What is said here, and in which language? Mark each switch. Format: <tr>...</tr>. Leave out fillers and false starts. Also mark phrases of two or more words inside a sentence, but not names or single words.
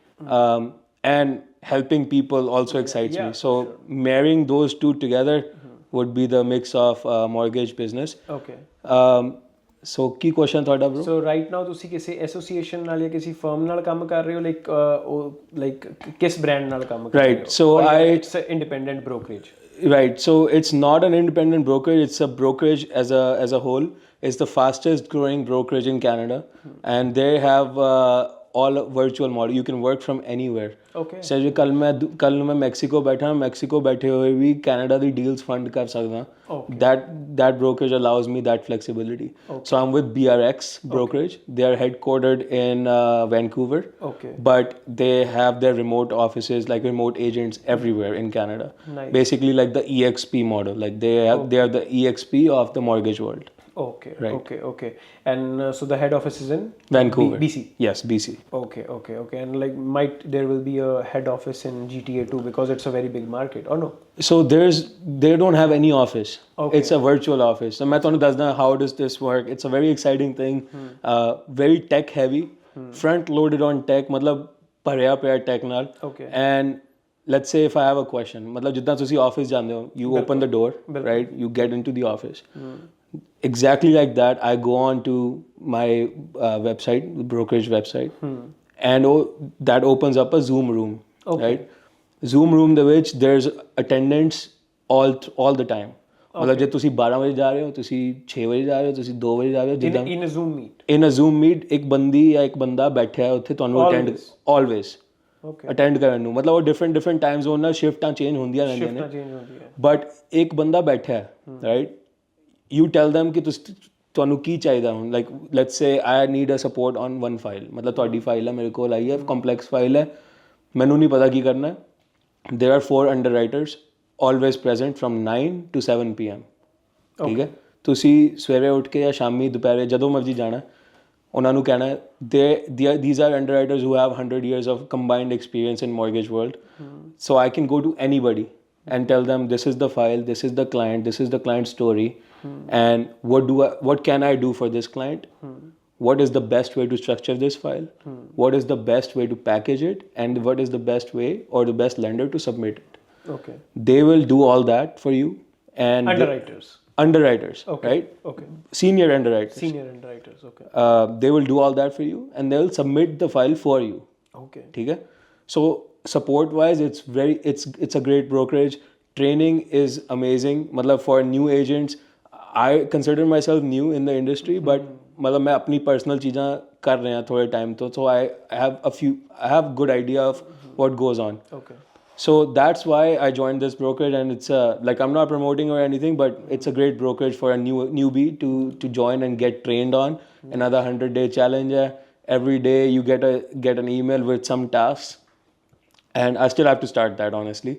<en>and helping people also excites me so marrying those two together would be the mix of mortgage business so</en> <pa>ਕੀ ਕੁਐਸਚਨ ਤੁਹਾਡਾ</pa> <en>bro so right now</en> <pa>ਤੁਸੀਂ ਕਿਸੇ ਐਸੋਸੀਏਸ਼ਨ ਨਾਲ ਜਾਂ ਕਿਸੇ ਫਰਮ ਨਾਲ ਕੰਮ ਕਰ ਰਹੇ ਹੋ ਲਾਈਕ ਕਿਸ ਬ੍ਰਾਂਡ ਨਾਲ ਕੰਮ ਕਰ ਰਹੇ ਹੋ</pa> <en>right so it's an independent brokerage right so it's not an independent brokerage it's a brokerage as a whole it's the fastest growing brokerage in Canada and they have all virtual model you can work from anywhere so</en> <pa>ਜੇ ਕੱਲ ਮੈਂ ਮੈਕਸੀਕੋ ਬੈਠੇ ਹੋਏ ਵੀ ਕੈਨੇਡਾ ਦੀ ਡੀਲਸ ਫੰਡ ਕਰ ਸਕਦਾ</pa> <en>that brokerage allows me that flexibility so I'm with BRX brokerage they are headquartered in Vancouver but they have their remote offices like remote agents everywhere in Canada basically like the EXP model like they are the EXP of the mortgage world okay and so the head office is in Vancouver BC yes BC okay and like there will be a head office in GTA too because it's a very big market or no so they don't have any office it's a virtual office so</en> <pa>ਮੈਂ ਤੁਹਾਨੂੰ ਦੱਸਦਾ</pa> <en>how does this work it's a very exciting thing very tech heavy front loaded on tech</en> <pa>ਮਤਲਬ ਭਰਿਆ ਪਿਆ tech ਨਾਲ</pa> <en>and let's say if I have a question</en> <pa>ਮਤਲਬ ਜਿੱਦਾਂ ਤੁਸੀਂ ਆਫਿਸ ਜਾਂਦੇ ਹੋ</pa> <en>you open the door right you get into the office exactly like that I go on to my website the brokerage website and that opens up a Zoom room right Zoom room</en> <pa>ਦੇ ਵਿੱਚ</pa> <en>there's attendants all the time</en> <pa>ਮਤਲਬ ਜੇ ਤੁਸੀਂ 12 ਵਜੇ ਜਾ ਰਹੇ ਹੋ ਤੁਸੀਂ 6 ਵਜੇ ਜਾ ਰਹੇ ਹੋ ਤੁਸੀਂ 2 ਵਜੇ ਜਾ ਰਹੇ ਹੋ ਜਿੱਦਾਂ</pa> <en>in a Zoom meet</en> <pa>ਇੱਕ ਬੰਦੀ ਜਾਂ ਇੱਕ ਬੰਦਾ ਬੈਠਿਆ ਹੈ ਉੱਥੇ ਤੁਹਾਨੂੰ ਅਟੈਂਡ always ਅਟੈਂਡ ਕਰਨ ਨੂੰ ਮਤਲਬ ਉਹ</pa> <en>different time zone</en> <pa>ਨਾਲ ਸ਼ਿਫਟਾਂ ਚੇਂਜ ਹੁੰਦੀਆਂ ਰਹਿੰਦੀਆਂ ਨੇ ਬਟ ਇੱਕ ਬੰਦਾ ਬੈਠਾ ਹੈ</pa> <en>right you tell them</en> <pa>ਕਿ ਤੁਹਾਨੂੰ ਕੀ ਚਾਹੀਦਾ ਹੁਣ</pa> <en>like let's say I need a support on one file</en> <pa>ਮਤਲਬ ਤੁਹਾਡੀ ਫਾਈਲ ਹੈ ਮੇਰੇ ਕੋਲ ਆਈ ਹੈ</pa> <en>complex file</en> <pa>ਹੈ ਮੈਨੂੰ ਨਹੀਂ ਪਤਾ ਕੀ ਕਰਨਾ</pa> <en>there are 4 underwriters always present from 9 to 7 PM</en> <pa>ਠੀਕ ਹੈ ਤੁਸੀਂ ਸਵੇਰੇ ਉੱਠ ਕੇ ਜਾਂ ਸ਼ਾਮੀ ਦੁਪਹਿਰੇ ਜਦੋਂ ਮਰਜ਼ੀ ਜਾਣਾ ਉਹਨਾਂ ਨੂੰ ਕਹਿਣਾ</pa> <en>these are underwriters who have 100 years of combined experience in mortgage world so I can go to anybody and tell them this is the file this is the client story and what can I do for this client what is the best way to structure this file what is the best way to package it and what is the best way or the best lender to submit it they will do all that for you and underwriters right senior underwriters they will do all that for you and they will submit the file for you</en> <hi>ठीक है</hi> <en>So support wise, it's a great brokerage. Training is amazing. मतलब for new agents, I consider myself new in the industry, but</en> <hi>मतलब मैं अपनी personal चीज़ां कर रहे हैं थोड़े time तो,</hi> <en>so I have good idea of what goes on. Okay. So that's why I joined this brokerage, and it's like, I'm not promoting or anything, but it's a great brokerage for a newbie to join and get trained on. Another 100-day challenge. Every day you get an email with some tasks, and I still have to start that, honestly.</en>